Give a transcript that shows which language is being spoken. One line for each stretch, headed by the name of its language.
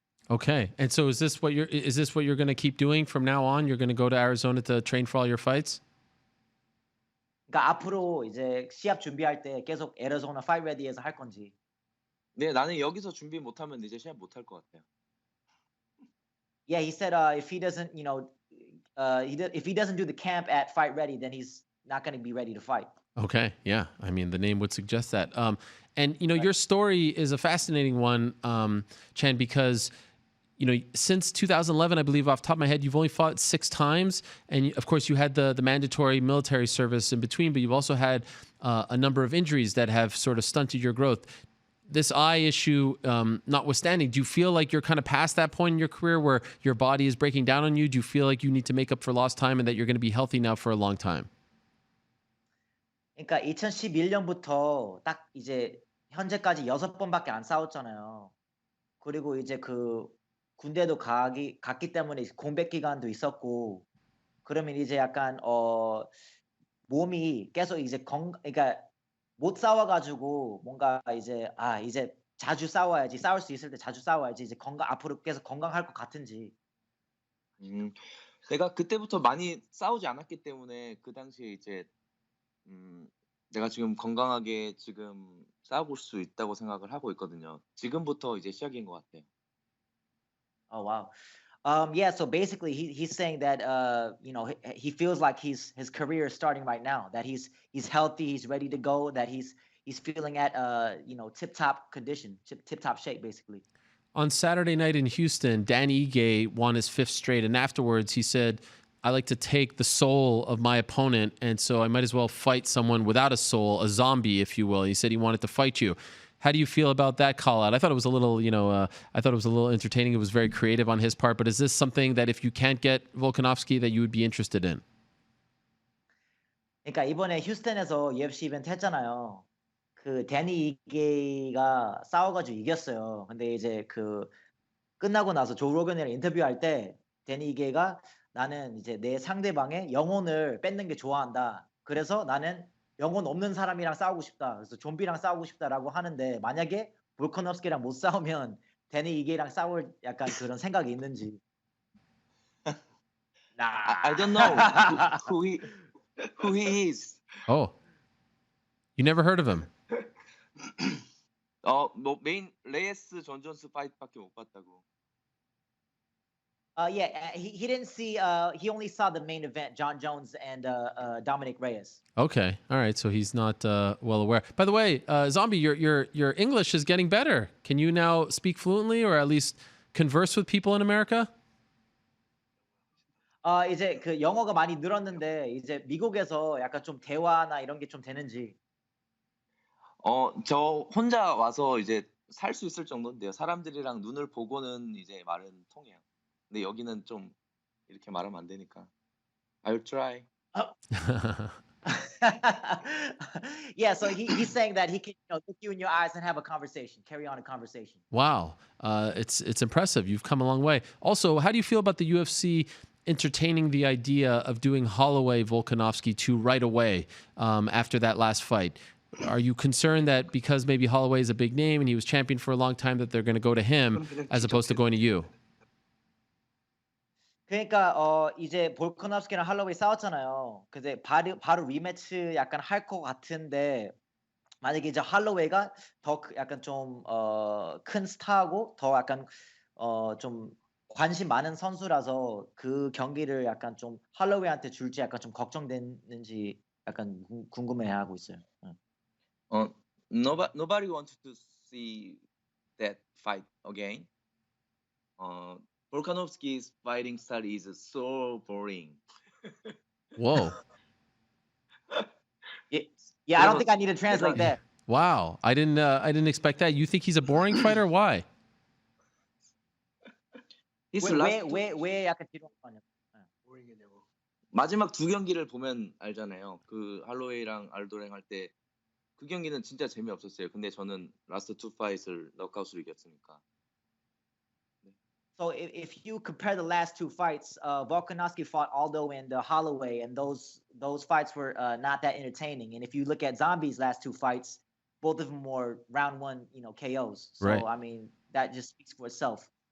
English: Okay, and so is this what you're going to keep doing from now on? You're going to go to Arizona to train for all your fights?
Korean: 그러니까 앞으로 이제 시합 준비할 때 계속 애리조나 Fight Ready에서 할 건지. 네, 나는 여기서 준비 못하면 이제 시합 못할 것 같아요.
English: Yeah, he said if he doesn't, if he doesn't do the camp at Fight Ready, then he's not going to be ready to fight. Okay, yeah. I mean, the name would suggest that. And your story is a fascinating one, Chan, because since 2011, I believe, off the top of my head, you've only fought 6 times, and of course, you had the mandatory military service in between, but you've also had a number of injuries that have sort of stunted your growth. This eye issue notwithstanding, do you feel like you're kind of past that point in your career where your body is breaking down on you? Do you feel like you need to make up for lost time and that you're going to be healthy now for a long time?
Korean: 그러니까 2011년부터 딱 이제 현재까지 6번밖에 안 싸웠잖아요. 그리고 이제 군대도 갔기 때문에 공백 기간도 있었고, 그러면 이제 약간 몸이 계속 이제 그러니까 못 싸워가지고 뭔가 이제 이제 자주 싸워야지, 싸울 수 있을 때 자주 싸워야지, 이제 앞으로 계속 건강할 것 같은지. 내가 그때부터 많이 싸우지 않았기 때문에 그 당시에 이제 내가 지금 건강하게 지금 싸워볼 수 있다고 생각을 하고 있거든요. 지금부터 이제 시작인 것 같아요.
English: Oh wow. Yeah, so basically he's saying that he feels like his career is starting right now, that he's healthy, he's ready to go, that he's feeling at tip-top condition, tip-top shape basically. On Saturday night in Houston, Dan Ige won his 5th straight, and afterwards he said, I like to take the soul of my opponent, and so I might as well fight someone without a soul, a zombie, if you will. He said he wanted to fight you. How do you feel about that call out? I thought it was a little, entertaining. It was very creative on his part, but is this something that if you can't get Volkanovski that you would be interested in?
Korean: 그러니까 이번에 휴스턴에서 UFC 이벤트 했잖아요. 데니 이게가 싸워가지고 이겼어요. 근데 이제 끝나고 나서 조 로건이랑 인터뷰할 때 데니 이게가 나는 이제 내 상대방의 영혼을 뺏는 게 좋아한다. 그래서 나는 영혼 없는 사람이랑 싸우고 싶다. 그래서 좀비랑 싸우고 싶다라고 하는데 만약에 볼커nov스키랑 못 싸우면 데니 이게랑 싸울 약간 그런 생각이 있는지.
English: I don't know who he is. Oh, you never heard of him?
Korean: 뭐 메인 레이스 존 존스 파이트밖에 못 봤다고.
English: Yeah, he didn't see. He only saw the main event, John Jones and Dominick Reyes. Okay, all right. So he's not well aware. By the way, Zombie, your English is getting better. Can you now speak fluently, or at least converse with people in America?
Korean: 이제 그 영어가 많이 늘었는데 이제 미국에서 약간 좀 대화나 이런 게 좀 되는지. 저 혼자 와서 이제 살 수 있을 정도인데요. 사람들이랑 눈을 보고는 이제 말은 통해요. 근데 여기는 좀 이렇게 말하면 안 되니까.
English: I'll try. Yeah, so he's saying that he can look you in your eyes and have a conversation, carry on a conversation. Wow, it's impressive. You've come a long way. Also, how do you feel about the UFC entertaining the idea of doing Holloway Volkanovski 2 right away after that last fight? Are you concerned that because maybe Holloway is a big name and he was champion for a long time that they're going to go to him as opposed to going to you?
Korean: 그러니까 이제 볼커nov스키랑 할로웨이 싸웠잖아요. 근데 바로 리매치 약간 할 것 같은데 만약에 이제 할로웨이가 더 약간 좀 큰 스타고 더 약간 좀 관심 많은 선수라서 그 경기를 약간 좀 할로웨이한테 줄지 약간 좀 걱정되는지 약간 궁금해하고 있어요.
English: Nobody wants to see that fight again. Volkanovski's fighting style is so boring. Whoa. Yeah, I don't think I need to translate that. Wow, I didn't expect that. You think he's a boring fighter? Why?
Korean: 왜 약간 뒤로 가냐? 마지막 두 경기를 보면 알잖아요. 그 할로웨이랑 알도랭 할 때 그 경기는 진짜 재미없었어요. 근데 저는 라스트 투 파이트를 넉아웃으로 이겼으니까.
English: So if you compare the last two fights, Volkanovski fought Aldo and Holloway, and those fights were not that entertaining. And if you look at Zombie's last two fights, both of them were round one, KOs. So Right. I mean, that just speaks for itself.